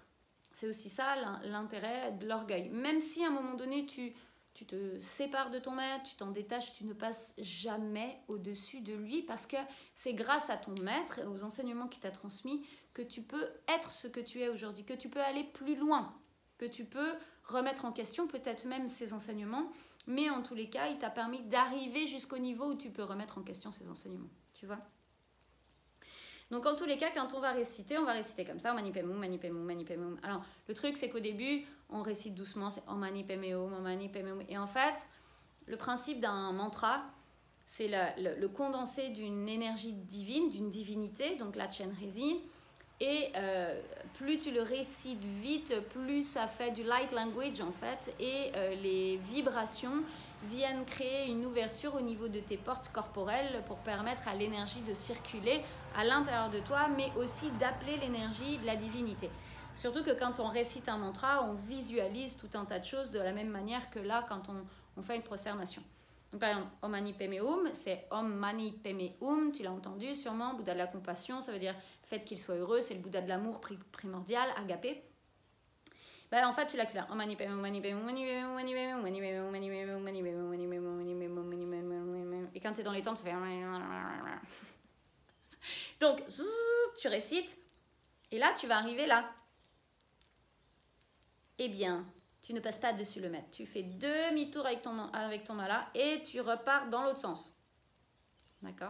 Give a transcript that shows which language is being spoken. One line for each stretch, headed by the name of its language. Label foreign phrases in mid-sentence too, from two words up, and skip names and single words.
French: C'est aussi ça l'intérêt de l'orgueil. Même si à un moment donné, tu te sépares de ton maître, tu t'en détaches, tu ne passes jamais au-dessus de lui parce que c'est grâce à ton maître et aux enseignements qu'il t'a transmis que tu peux être ce que tu es aujourd'hui, que tu peux aller plus loin, que tu peux remettre en question peut-être même ses enseignements, mais en tous les cas, il t'a permis d'arriver jusqu'au niveau où tu peux remettre en question ses enseignements. Tu vois ? Donc en tous les cas, quand on va réciter comme ça,
Sanskrit: ॐ मणि पद्मे हूँ, मणि पद्मे हूँ, मणि पद्मे हूँ.
French: Alors le truc c'est qu'au début, on récite doucement, c'est
Sanskrit: ॐ मणि पद्मे हूँ, ॐ मणि पद्मे हूँ.
French: Et en fait, le principe d'un mantra, c'est le condensé d'une énergie divine, d'une divinité, donc la Chenrezig. Et plus tu le récites vite, plus ça fait du
English: light language
French: en fait. Et les vibrations viennent créer une ouverture au niveau de tes portes corporelles pour permettre à l'énergie de circuler à l'intérieur de toi, mais aussi d'appeler l'énergie de la divinité. Surtout que quand on récite un mantra, on visualise tout un tas de choses de la même manière que là quand on fait une prosternation. Donc, par exemple,
Sanskrit: ॐ मणि पद्मे हूँ, c'est ॐ मणि पद्मे हूँ,
French: tu l'as entendu sûrement, Bouddha de la compassion, ça veut dire fait qu'il soit heureux, c'est le Bouddha de l'amour primordial, agapé. Ben, en fait, tu l'accélères.
Sanskrit: ॐ मणि पद्मे हूँ, मणि पद्मे हूँ, मणि पद्मे हूँ, मणि पद्मे हूँ, मणि पद्मे हूँ, मणि पद्मे हूँ, मणि पद्मे हूँ, मणि पद्मे हूँ, मणि पद्मे हूँ, मणि पद्मे हूँ, मणि पद्मे हूँ.
French: Et quand tu es dans les temples, ça fait... Donc, tu récites, et là, tu vas arriver là. Eh bien, tu ne passes pas dessus le maître. Tu fais demi-tour avec ton mala et tu repars dans l'autre sens. D'accord ?